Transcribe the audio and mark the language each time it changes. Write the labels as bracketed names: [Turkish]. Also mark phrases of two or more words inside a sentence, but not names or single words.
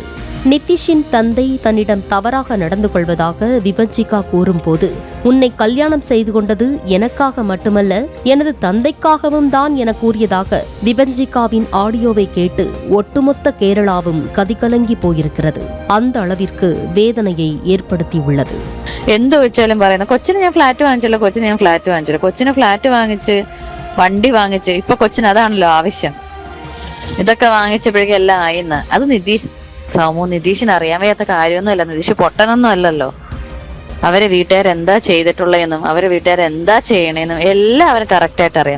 [Tamil] நிதிஷின் தந்தை தன்னிடம் தவறாக நடந்து கொள்வதாக விபஞ்சிகா கூறும்போது, உன்னை கல்யாணம் செய்து கொண்டது எனக்காக மட்டுமல்ல எனது தந்தைக்காகவும் தான் என கூறியதாக விபஞ்சிகாவின் ஆடியோவை கேட்டு ஒட்டுமொத்த கேரளாவும் கதிகலங்கி போயிருக்கிறது. அந்த அளவிற்கு வேதனையை ஏற்படுத்தியுள்ளது. [Malayalam] എന്ത് വെച്ചാലും പറയുന്ന കൊച്ചിന് ഞാൻ ഫ്ലാറ്റ് വാങ്ങിച്ചല്ലോ, കൊച്ചിന് ഫ്ലാറ്റ് വാങ്ങിച്ച് വണ്ടി വാങ്ങിച്ച് ഇപ്പൊ കൊച്ചിന് അതാണല്ലോ ആവശ്യം. ഇതൊക്കെ വാങ്ങിച്ചപ്പോഴേക്കും എല്ലാം ആയിന്ന്. അത് നിതീഷിന് അറിയാൻ വയ്യാത്ത കാര്യമൊന്നുമല്ല. നിതീഷ് പൊട്ടനൊന്നും അല്ലല്ലോ. അവരെ വീട്ടുകാരെന്താ ചെയ്തിട്ടുള്ളതെന്നും അവരെ വീട്ടുകാരെന്താ ചെയ്യണേന്നും എല്ലാം അവന് കറക്റ്റായിട്ട് അറിയാം.